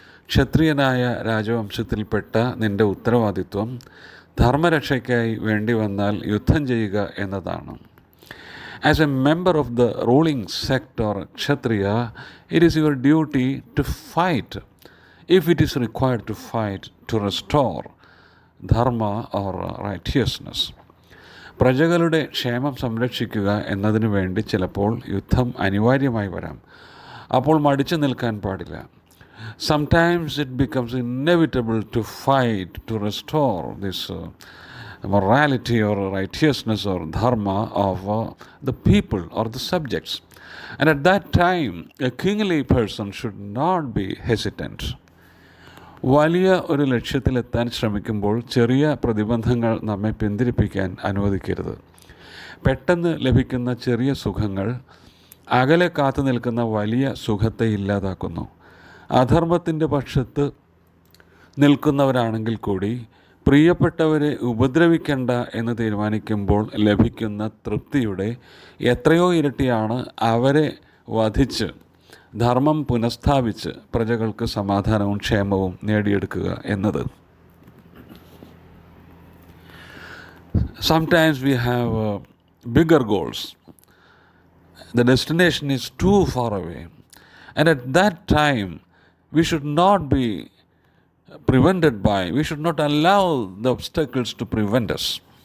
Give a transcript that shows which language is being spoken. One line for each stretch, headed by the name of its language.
Malayalam: ക്ഷത്രിയനായ രാജവംശത്തിൽപ്പെട്ട നിന്റെ ഉത്തരവാദിത്വം ധർമ്മരക്ഷയ്ക്കായി വേണ്ടി വന്നാൽ യുദ്ധം ചെയ്യുക എന്നതാണ്.
English: As a member of the ruling sect or kshatriya, it is your duty to fight, if it is required to fight, to restore dharma or righteousness.
Malayalam: പ്രജകളുടെ ക്ഷേമം സംരക്ഷിക്കുക എന്നതിനു വേണ്ടി ചിലപ്പോൾ യുദ്ധം അനിവാര്യമായി വരാം. അപ്പോൾ മടിച്ചു നിൽക്കാൻ പാടില്ല.
English: Sometimes it becomes inevitable to fight, to restore this morality or righteousness or dharma of the people or the subjects. And at that time, a kingly person should not be hesitant.
Malayalam: വലിയ ഒരു ലക്ഷ്യത്തിലെത്താൻ ശ്രമിക്കുമ്പോൾ ചെറിയ പ്രതിബന്ധങ്ങൾ നമ്മെ പിന്തിരിപ്പിക്കാൻ അനുവദിക്കരുത്. പെട്ടെന്ന് ലഭിക്കുന്ന ചെറിയ സുഖങ്ങൾ അകലെ കാത്തു നിൽക്കുന്ന വലിയ സുഖത്തെ ഇല്ലാതാക്കുന്നു. അധർമ്മത്തിൻ്റെ പക്ഷത്ത് നിൽക്കുന്നവരാണെങ്കിൽ കൂടി പ്രിയപ്പെട്ടവരെ ഉപദ്രവിക്കേണ്ട എന്ന് തീരുമാനിക്കുമ്പോൾ ലഭിക്കുന്ന തൃപ്തിയുടെ എത്രയോ ഇരട്ടിയാണ് അവരെ വധിച്ച് ധർമ്മം പുനഃസ്ഥാപിച്ച് പ്രജകൾക്ക് സമാധാനവും ക്ഷേമവും നേടിയെടുക്കുക എന്നത്.
English: Sometimes we have bigger goals. The destination is too far away. And at that time, we should not be we should not allow the obstacles to prevent us.